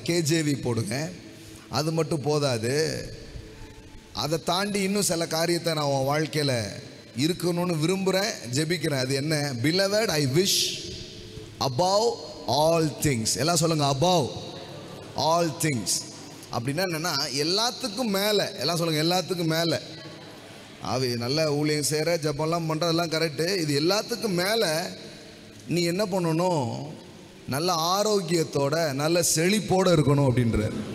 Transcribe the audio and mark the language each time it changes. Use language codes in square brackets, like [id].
[ta] KJV போடுங்க, அது மட்டும் போதாது. அதை தாண்டி இன்னும் சில காரியத்தை நான் உன் வாழ்க்கையில் இருக்கணும்னு விரும்புகிறேன், ஜெபிக்கிறேன். அது என்ன? [en] Beloved, I wish above all things. [ta] எல்லாம் சொல்லுங்கள், [en] above all things. [ta] அப்படின்னா என்னென்னா எல்லாத்துக்கும் மேலே. எல்லாம் சொல்லுங்கள், எல்லாத்துக்கும் மேலே. அவை நல்ல ஊழியம் செய்கிற, ஜபம்லாம் பண்ணுறதெல்லாம் கரெக்டு. இது எல்லாத்துக்கும் மேலே நீ என்ன பண்ணணும்? நல்ல ஆரோக்கியத்தோட நல்ல செழிப்போடு இருக்கணும் அப்படின்ற.